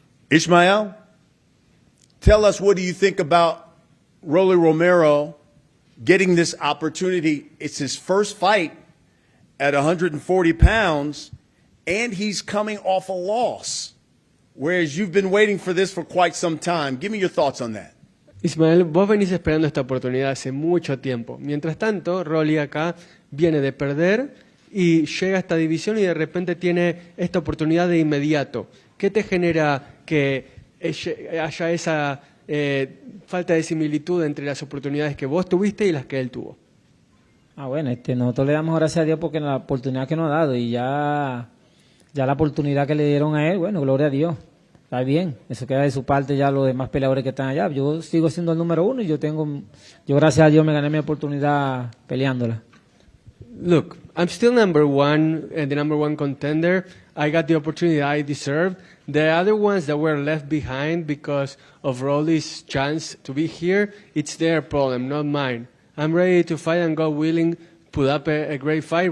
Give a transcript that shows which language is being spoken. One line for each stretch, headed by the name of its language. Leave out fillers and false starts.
English: Ismael, tell us, what do you think about Rolly Romero getting this opportunity? It's his first fight at 140 pounds, and he's coming off a loss, whereas you've been waiting for this for quite some time. Give me your thoughts on that.
Spanish: Ismael, vos venís esperando esta oportunidad hace mucho tiempo. Mientras tanto, Rolly acá viene de perder y llega a esta división y de repente tiene esta oportunidad de inmediato. ¿Qué te genera que haya esa falta de similitud entre las oportunidades que vos tuviste y las que él tuvo? Bueno, nosotros le damos gracias a Dios porque la oportunidad que nos ha dado y ya la oportunidad que le dieron a él, bueno, gloria a Dios. Está bien, eso queda de su parte ya los demás peleadores que están allá. Yo sigo siendo el número uno y yo gracias a Dios me gané mi oportunidad peleándola.
English: Look, I'm still number one, the number one contender. I got the opportunity I deserved. The other ones that were left behind because of Rolly's chance to be here, it's their problem, not mine. I'm ready to fight and God willing, put up a great fight.